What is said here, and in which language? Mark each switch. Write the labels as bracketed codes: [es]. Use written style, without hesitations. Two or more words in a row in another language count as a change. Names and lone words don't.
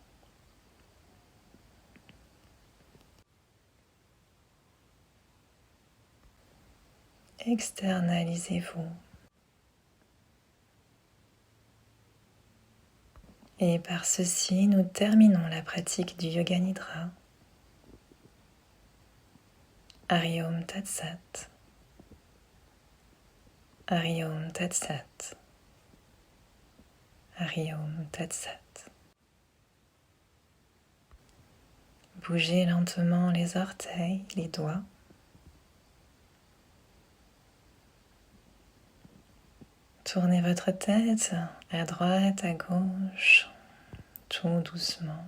[fr] Externalisez-vous. Et par ceci, nous terminons la pratique du Yoga Nidra. [sa] Hari Om Tat Sat. Hari Om Tat Sat. Hari Om Tat Sat. [fr] Bougez lentement les orteils, les doigts. Tournez votre tête à droite, à gauche, tout doucement.